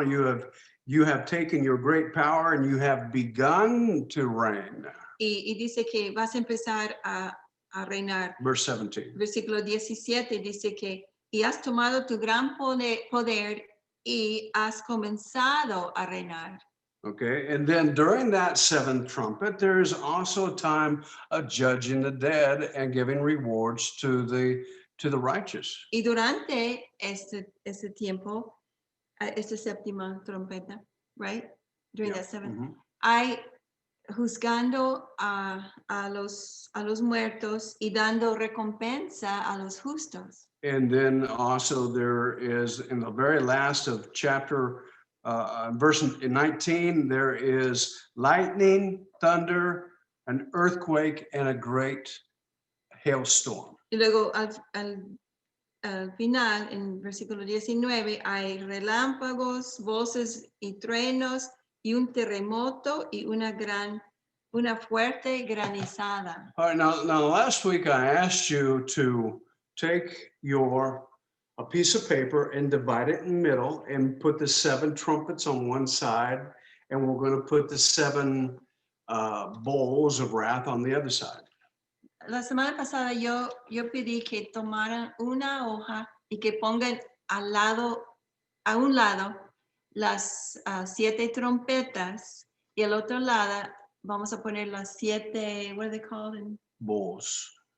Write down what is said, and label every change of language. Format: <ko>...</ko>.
<en>You have taken your great power and you have begun to reign.</en> <es>Y dice que vas a empezar a reinar.</es> <en>Verse 17.</en> <es>Versículo 17 dice que, y has tomado tu gran poder y has comenzado a reinar.</es> <en>Okay, and then during that seventh trumpet, there's also a time of judging the dead and giving rewards to the righteous.</en> <es>Y durante este tiempo, esta séptima trompeta,</es> <en>right? During Yeah. that seventh, Mhm.</en> <es>hay juzgando a los muertos y dando recompensa a los justos.</es> <en>And then also there is in the very last of chapter verse 19, there is lightning, thunder, an earthquake, and a great hailstorm.</en> <es>Y luego al final, en versículo 19, hay relámpagos, voces y truenos y un terremoto y una fuerte granizada.</es> <en>All right, now last week I asked you to take a piece of paper and divide it in the middle and put the 7 trumpets on one side, and we're going to put the 7 bowls of wrath on the other side.</en> <es>La semana pasada yo pedí que tomaran una hoja y que pongan a un lado las 7 trompetas y al otro lado vamos a poner las 7,</es> <en>what are they called? Bowls.</en>